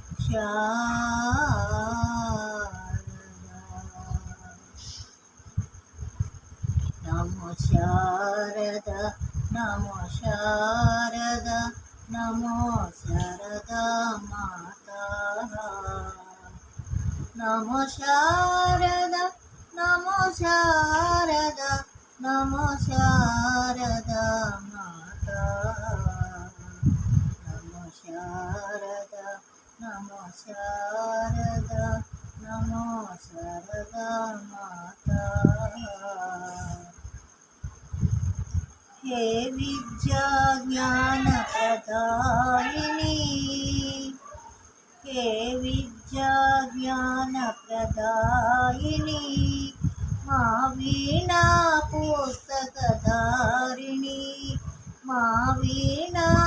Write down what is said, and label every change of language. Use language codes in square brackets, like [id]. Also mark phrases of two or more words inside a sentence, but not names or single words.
[sa] శారద నమో శారద నమో శారదా మాతా నమో శారద నమో శారద నమో శారదా మాతా నమో శారద నమో శారద నమో శారదా మాతా [hi] हे विद्या ज्ञान प्रदायिनी हे विद्या ज्ञान प्रदायिनी मा वीणा पुस्तकधारिणी मा वीणा